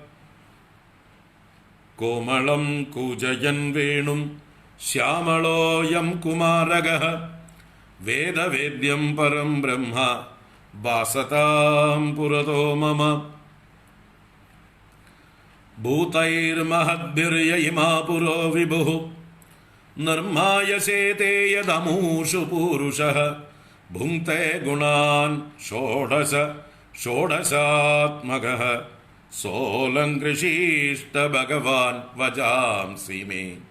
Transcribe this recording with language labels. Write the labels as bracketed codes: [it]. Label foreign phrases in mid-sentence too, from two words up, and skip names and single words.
[sa] कोमलं कूजयन् वेणुं श्यामलोऽयं कुमारगः वेदवेद्यं परं ब्रह्म भासतां पुरतो मम। भूतैर्महद्भिर्य इमा पुरो विभुः निर्मायसे ते यदमूषु पूरुषः भुङ्क्ते गुणान् षोडशात्मकः सोलङ्कृषीष्ट भगवान् वजांसि मे.